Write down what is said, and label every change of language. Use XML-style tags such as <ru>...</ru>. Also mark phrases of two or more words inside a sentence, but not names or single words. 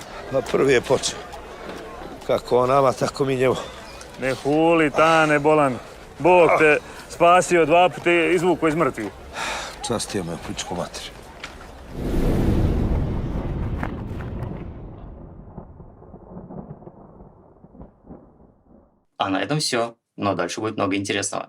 <sr>Pa prvi je počeo. Kako on nama, tako mi njemu. Ne huli, Tane, bolan. Bog te spasio 2 puta i izvuko iz mrtvih. Častio me u pičku materiju.</sr> <ru>А на этом все. Но дальше будет много интересного.</ru>